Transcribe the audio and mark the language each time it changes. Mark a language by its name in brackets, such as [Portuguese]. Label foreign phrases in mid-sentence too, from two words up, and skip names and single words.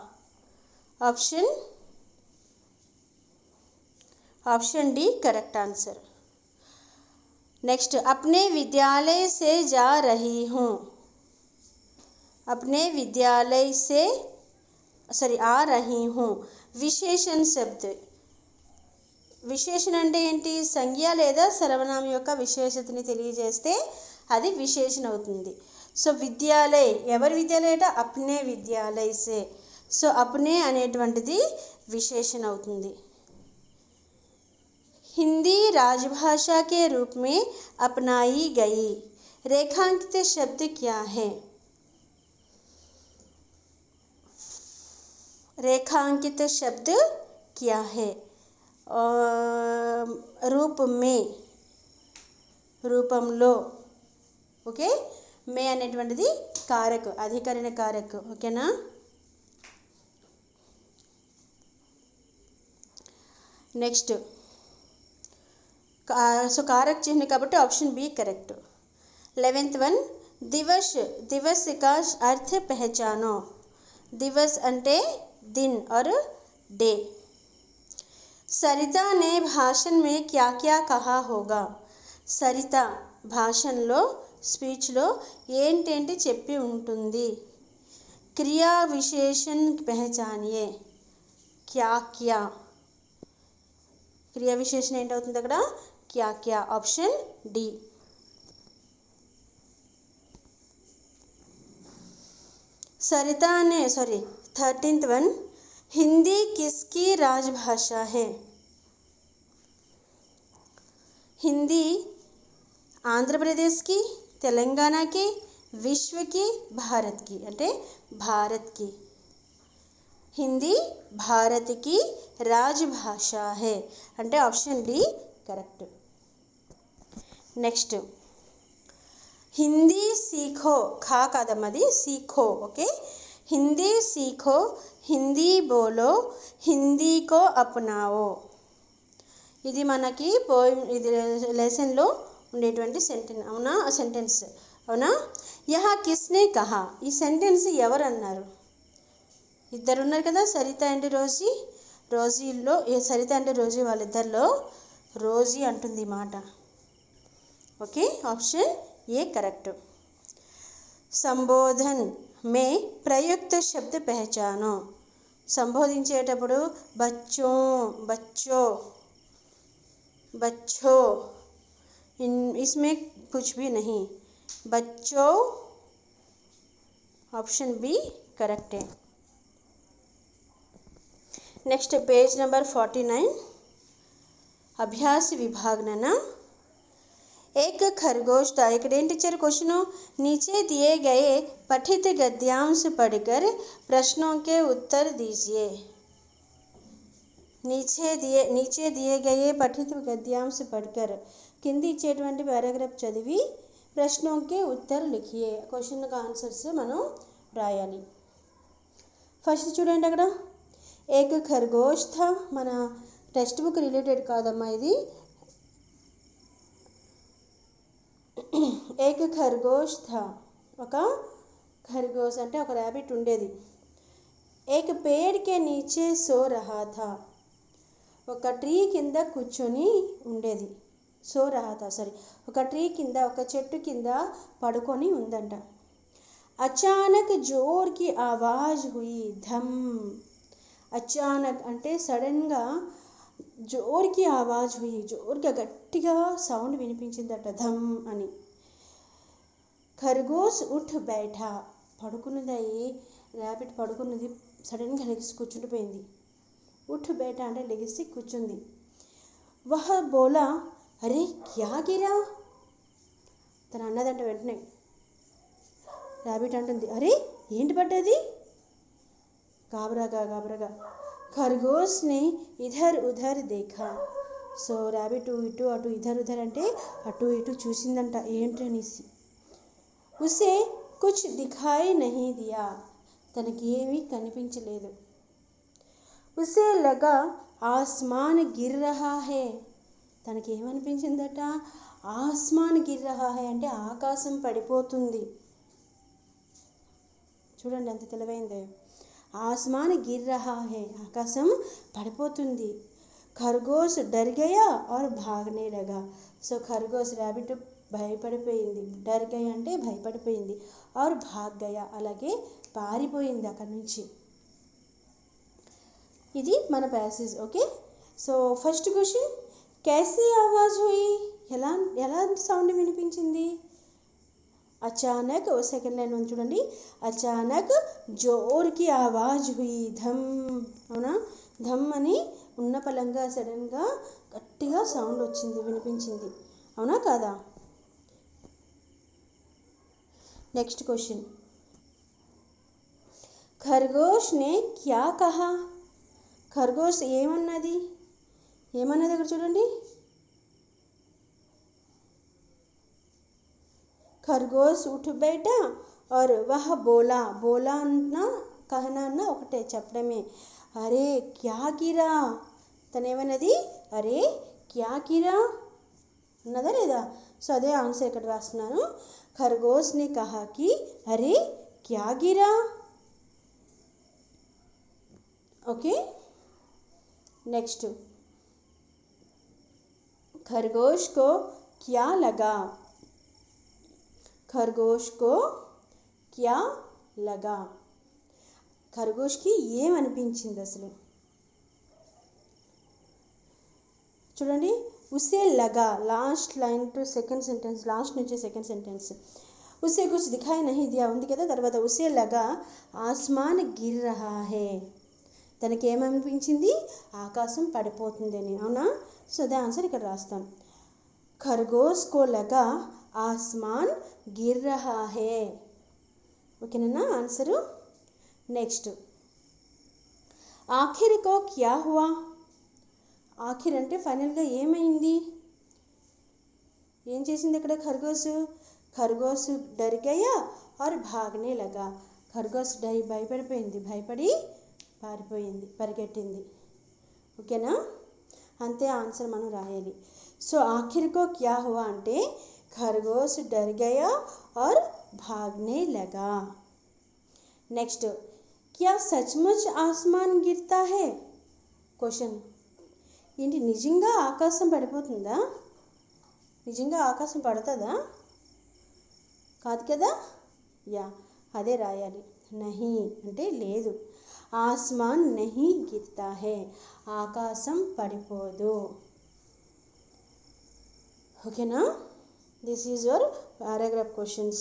[English] option D correct answer. [Hindi] नेक्स्ट अपने विद्यालय से जा रही हूँ. अपने विद्यालय से आ रही हूँ. [Telugu] విశేషణ శబ్ద. విశేషణ అంటే ఏంటి? సంజ్ఞ లేదా సర్వనామం యొక్క విశేషతని తెలియజేస్తే అది విశేషణ అవుతుంది. సో విద్యాలయ ఎవరి విద్యాలయ అంటే [Hindi] अपने विद्यालय से. [Telugu] సో అప్నే అనేటువంటిది విశేషణ అవుతుంది. [Hindi] हिंदी राजभाषा के रूप में अपनाई गई. रेखांकित शब्द क्या है? रेखांकित शब्द क्या है? रूप में, रूपंलो. [Telugu] ఓకే, మే అనేటువంటిది కారక్, [Hindi] अधिकरण कारक. [Telugu] ఓకేనా. నెక్స్ట్ సో [Hindi] कारक चिन्ह [Telugu] కాబట్టి [English] option B correct. [Hindi] 11th वन दिवस, दिवस का अर्थ पहचानो. दिवस అంటే दिन और डे. सरिता ने भाषण में क्या क्या कहा होगा. [Telugu] సరిత భాషణలో స్పీచ్లో ఏంటేంటి చెప్పి ఉంటుంది. [Hindi] क्रिया विशेषण पहचानिए. क्या क्या, [Telugu] క్రియా విశేషణ ఏంటవుతుంది అక్కడ, [Hindi] क्या क्या. [English] option D. [Hindi] सरिता ने 13th वन हिंदी किसकी राजभाषा है. हिंदी आंध्र प्रदेश की, तेलंगाना की, विश्व की, भारत की. అంటే भारत की. हिंदी भारत की राजभाषा है అంటే [English] option D correct. [Hindi] నెక్స్ట్ हिंदी सीखो, खा कादम्मदी सीखो. ओके, हिंदी सीखो, हिंदी बोलो, हिंदी को अपनाओ. [Telugu] ఇది మనకి పోయిం, ఇది లెసన్లో ఉండేటువంటి సెంటెన్స్. అవునా, సెంటెన్స్ అవునా. [Hindi] यहाँ किसने कहा, [Telugu] ఈ సెంటెన్స్ ఎవరు అన్నారు. ఇద్దరు ఉన్నారు కదా, సరిత అండ్ రోజీ. రోజీలో సరిత అండ్ రోజీ వాళ్ళిద్దరిలో రోజీ అంటుంది మాట. [English] okay, option ये करेक्ट. [Hindi] संबोधन में प्रयुक्त शब्द पहचानो. संबोधिంచేటప్పుడు बच्चों, बच्चों, बच्चों, इसमें कुछ भी नहीं. बच्चों [English] option B correct [Hindi] है. नेक्स्ट [English] page number [Hindi] 49 अभ्यास विभाग ना. एक खरगोश था. इकडेंటి [Telugu] ఇచ్చారు క్వశ్చన్. [Hindi] नीचे दिए गए पठित गद्यांश पढ़कर प्रश्नों के उत्तर दीजिए. नीचे दिए गए पठित गद्यांश पढ़कर [Telugu] కింది ఇచ్చేటువంటి పారాగ్రాఫ్ చదివి ప్రశ్నों [Hindi] के उत्तर लिखिए. [Telugu] క్వశ్చన్ కి ఆన్సర్స్ మనం రాయాలి. ఫస్ట్ చూడండి అక్కడ [Hindi] एक खरगोश था. [Telugu] మన టెక్స్ట్ బుక్ రిలేటెడ్ కాదమ్మా ఇది. [Hindi] एक खरगोश था, [Telugu] ఒక ఖర్గోష్ అంటే ఒక ర్యాబిట్ ఉండేది. [Hindi] एक पेड़ के नीचे सो रहा था, [Telugu] ఒక ట్రీ కింద కూర్చొని ఉండేది. [Hindi] सो रहा था [Telugu] సారీ, ఒక ట్రీ కింద, ఒక చెట్టు కింద పడుకొని ఉందంట. [Hindi] अचानक जोर की आवाज हुई धम. [Telugu] అచానక్ అంటే సడన్గా, [Hindi] जोर की आवाज हुई [Telugu] జోర్గా గట్టిగా సౌండ్ వినిపించిందట, ధమ్ అని. [Hindi] खरगोश उठ बैठा, [Telugu] పడుకున్నది ర్యాబిట్ పడుకున్నది, సడన్గా లెగిసి కూర్చుండిపోయింది. [Hindi] उठ बैठा [Telugu] అంటే లెగిసి కూర్చుంది. [Hindi] वह बोला अरे क्या गिरा, [Telugu] తను అన్నదంట వెంటనే. ర్యాబిట్ అంటుంది అరే ఏంటి పడ్డది, గాబరాగా. [Hindi] खरगोश ने इधर उधर देखा. [Telugu] సో ర్యాబిట్ ఇటు అటు, [Hindi] इधर उधर [Telugu] అంటే అటు ఇటు చూసిందంట ఏంటి అనేసి. [Hindi] उसे कुछ दिखाई नहीं दिया, [Telugu] తనకి ఏమీ కనిపించలేదు. [Hindi] उसे लगा आसमान गिर रहा है, [Telugu] తనకి ఏమనిపించిందట, [Hindi] आसमान गिर रहा है [Telugu] అంటే ఆకాశం పడిపోతుంది. చూడండి ఎంత తెలివైందో. [Hindi] आसमान गिर रहा है, [Telugu] ఆకాశం పడిపోతుంది. [Hindi] खरगोश डर गया और भागने लगा. [Telugu] సో ఖర్గోష్ ర్యాబిట్ భయపడిపోయింది. [Hindi] डर गया [Telugu] అంటే భయపడిపోయింది. [Hindi] और भाग गया [Telugu] అలాగే పారిపోయింది అక్కడి నుంచి. ఇది మన ప్యాసేజ్. [English] okay, so first question [Hindi] कैसी आवाज हुई, [Telugu] ఎలా సౌండ్ వినిపించింది. అచానక్, సెకండ్ లైన్ ఉంది చూడండి. [Hindi] अचानक जोर की आवाज हुई धम. [Telugu] అవునా, ధమ్ అని ఉన్న పలంగా సడన్గా గట్టిగా సౌండ్ వచ్చింది, వినిపించింది. అవునా కాదా. [English] next question [Hindi] खरगोश ने क्या कहा. [Telugu] ఖర్గోష్ ఏమన్నది అక్కడ చూడండి. [Hindi] खरगोश उठ बैठा और वह बोला, बोला ना कहना ना [Telugu] ఒకటే చెప్పడమే. [Hindi] अरे क्या गिरा, [Telugu] తనేమన్నది [Hindi] अरे क्या गिरा [Telugu] అన్నదా లేదా? సో అదే ఆన్సర్ ఇక్కడ రాస్తున్నాను. [Hindi] खरगोश ने कहा कि अरे क्या गिरा. ओके नेक्स्ट, खरगोश को क्या लगा, खरगोश को क्या लगा, खरगोश की [Telugu] ఏమనిపించింది అసలు చూడండి. [Hindi] उसे लगा, [English] last line to second sentence, last నుంచి second sentence. [Hindi] उसे कुछ दिखाई नहीं दिया [Telugu] ఉంది కదా, తర్వాత [Hindi] उसे लगा आसमान गिर रहा है, [Telugu] తనకి ఏమనిపించింది ఆకాశం పడిపోతుందని, అవునా? సో అదే ఆన్సర్ ఇక్కడ రాస్తాం. [Hindi] खरगोश को लगा आसमान गिर रहा है. [Telugu] ఓకేనా ఆన్సరు. నెక్స్ట్, [Hindi] आखिर को क्या हुआ, [Telugu] ఆఖిర్ అంటే ఫైనల్గా ఏమైంది, ఏం చేసింది ఇక్కడ ఖర్గోష్? [Hindi] खरगोश डर गया और भागने लगा, [Telugu] ఖర్గోష్ భయపడిపోయింది, భయపడి పారిపోయింది, పరిగెట్టింది. ఓకేనా? అంతే ఆన్సర్ మనం రాయాలి. [Hindi] సో आखिर को क्या हुआ అంటే खरगोश डर गया और भागने लगा. నెక్స్ట్, क्या सचमुच आसमान गिरता है, [Telugu] క్వశ్చన్. ఏంటి నిజంగా ఆకాశం పడిపోతుందా, నిజంగా ఆకాశం పడుతుందా? కాదు కదా, యా అదే రాయాలి. నహీ అంటే లేదు, [Hindi] आसमान नहीं गिरता है, [Telugu] ఆకాశం పడిపోదు. [English] ఓకేనా? this is your paragraph questions.